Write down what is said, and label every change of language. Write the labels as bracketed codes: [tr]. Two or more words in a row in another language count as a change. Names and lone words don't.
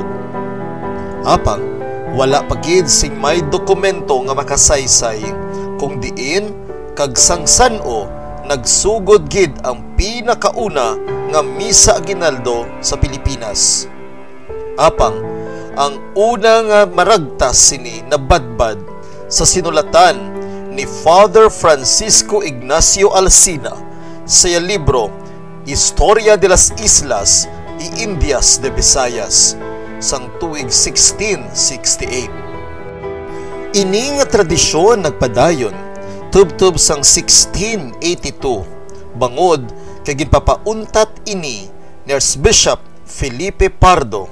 [hil] Apang wala pagid sing may dokumento nga makasaysay kung diin kag sangsano nagsugod gid ang pinakauna nga Misa Aguinaldo sa Pilipinas. Apang ang una nga maragtas sini nabadbad sa sinulatan ni Father Francisco Ignacio Alsina sa libro Historia de las Islas y Indias de Visayas sang tuig 1668. Ini nga tradisyon nagpadayon tubtob sang 1682 bangod kay ginpapauntat ini ni Archbishop Felipe Pardo.